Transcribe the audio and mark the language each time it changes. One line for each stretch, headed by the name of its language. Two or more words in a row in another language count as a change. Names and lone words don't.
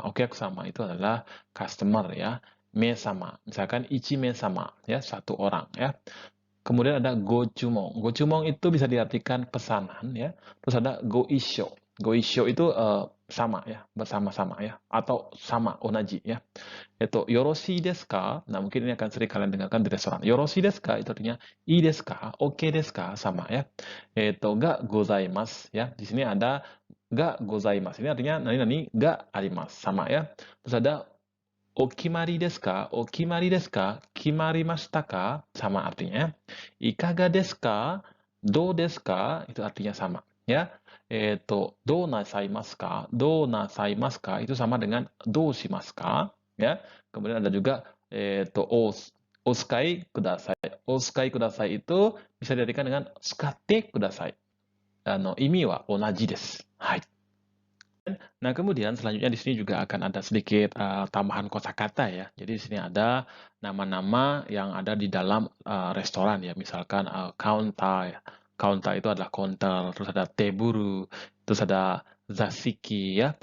Japanese: お客様
Indonesian: itu adalah customer ya.
Japanese: 名様,
Indonesian: misalkan
Japanese: 一名様,
Indonesian: ya, satu orang, ya. Kemudian ada gochumon. Gochumon itu bisa diartikan pesanan, ya. Terus ada goisho. Goisho itu sama, ya, bersama-sama, ya, atau sama, onaji, ya.
Japanese: Itu よろしいですか?
Indonesian: Nah, mungkin ini akan sering kalian dengarkan di restoran.
Japanese: よろしいですか?
Indonesian: Itu artinya
Japanese: いいですか？オーケーですか?
Indonesian: Sama, ya.
Japanese: Itu がございます, ya.
Indonesian: Di sini ada
Japanese: がございます.
Indonesian: Ini artinya
Japanese: 何々があります,
Indonesian: sama, ya. Terus ada
Japanese: お決まりですか? お決まりですか？決まりましたか?
Indonesian: Sama artinya.
Japanese: いかがですか？どうですか?
Indonesian: Itu artinya sama. Ya.
Japanese: どうなさいますか？どうなさいますか?
Indonesian: Itu sama dengan
Japanese: どうしますか?
Indonesian: Ya. Kemudian ada juga
Japanese: お使いください. お使いください
Indonesian: itu bisa diartikan dengan
Japanese: 使ってください. 意味は同じです. Hai.
Indonesian: Nah, kemudian selanjutnya di sini juga akan ada sedikit tambahan kosakata ya. Jadi di sini ada nama-nama yang ada di dalam restoran ya. Misalkan counter ya. Counter itu adalah counter, terus ada teburu, terus ada zasiki ya.